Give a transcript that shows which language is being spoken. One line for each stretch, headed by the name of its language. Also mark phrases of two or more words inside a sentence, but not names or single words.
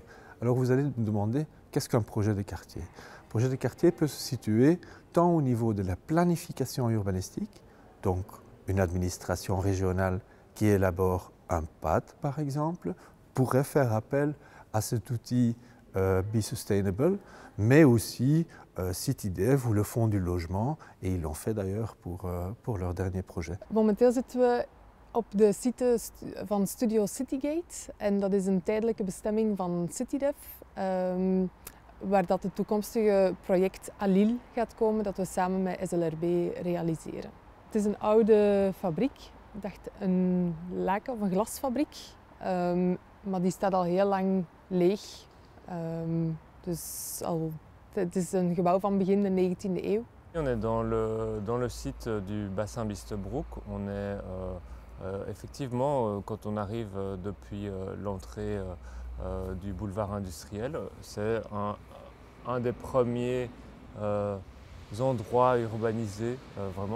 French: Alors vous allez me demander, qu'est-ce qu'un projet de quartier? Un projet de quartier peut se situer tant au niveau de la planification urbanistique, donc une administration régionale qui élabore un PAD par exemple, pourrait faire appel à cet outil Be Sustainable, mais aussi CityDev ou le Fonds du logement, et ils l'ont fait d'ailleurs pour leur dernier projet.
Dutch: Momenteel zitten we op de site van Studio Citygate en dat is een tijdelijke bestemming van CityDev, waar dat het toekomstige project Alil gaat komen, dat we samen met SLRB realiseren. Het is een oude fabriek, ik dacht een laken- of een glasfabriek, maar die staat al heel lang leeg. Dus het is een gebouw van begin de 19e eeuw.
French: On est dans le site du bassin Bistebroek. On est effectivement, quand on arrive depuis l'entrée du boulevard industriel, c'est un des premiers endroits urbanisés, vraiment.